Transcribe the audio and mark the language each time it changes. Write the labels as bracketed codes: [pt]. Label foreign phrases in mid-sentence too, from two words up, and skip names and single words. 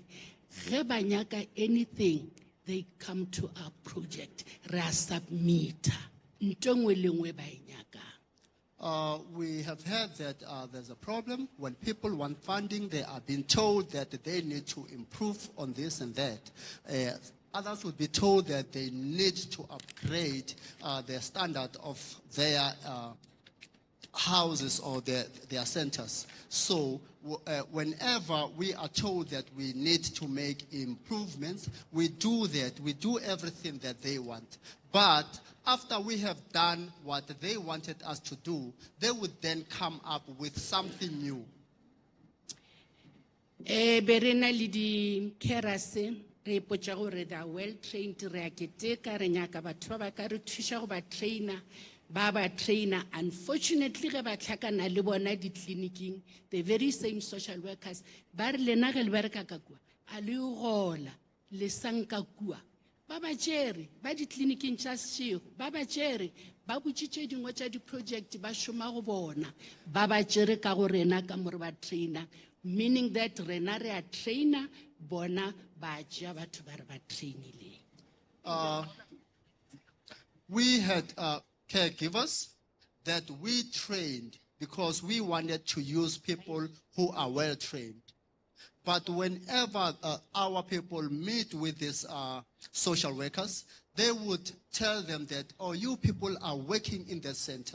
[nso] Ge ba nyaka [en] anything, they come to our project. [nso] Re a submitter. Nto nngwe le nngwe ba e nyaka. [en] We have heard that there's a problem. When people want funding, they are being told that they need to improve on this and that. Others would be told that they need to upgrade the standard of their houses or their centers. So whenever we are told that we need to make improvements, we do that. We do everything that they want. But after we have done what they wanted us to do, they would then come up with something new. [nso] Berena le di kerase re potsa gore [en] they are well trained, [nso] re a keteka re nyaka batho ba ba ka re thuša go ba trainer. Baba trainer, unfortunately, ge ba tlhakana le bona ditleliniking, [en] the very same social workers, [nso] ba re lena ge le bereka ka kua, a le gola, le sanka kua. Baba tšere, ba ditleliniking tša sešego, baba tšere, ba botšitše dingwe tša di-project ba šoma go bona. Baba tšere ka go rena ka more ba trainer, [en] meaning that [nso] rena re a trainer, bona ba tšea batho ba re ba trainile. [en] We had caregivers that we trained because we wanted to use people who are well trained. But whenever our people meet with these social workers, they would tell them that, oh, you people are working in the center.